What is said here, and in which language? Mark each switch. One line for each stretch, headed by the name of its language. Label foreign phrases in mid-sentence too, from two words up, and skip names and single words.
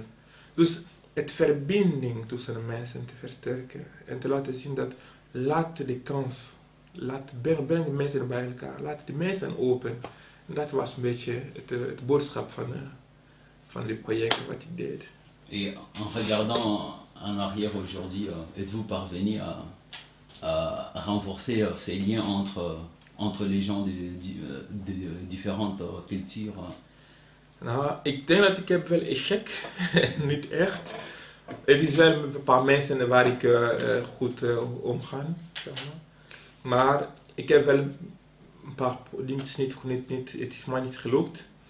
Dutch: Dus het verbinding tussen de mensen te versterken. En te laten zien dat, laat de kans, breng de mensen bij elkaar. Laat de mensen open. En dat was een beetje het boodschap van dit project wat ik deed.
French: Et en regardant en arrière aujourd'hui, êtes-vous parvenu à renforcer ces liens entre les gens de différentes cultures?
Dutch: Nou, ik denk dat ik heb wel échec, niet echt. Het is wel een paar mensen waar ik goed omga, zeg maar ik heb wel een paar dingen niet, het is maar niet gelukt.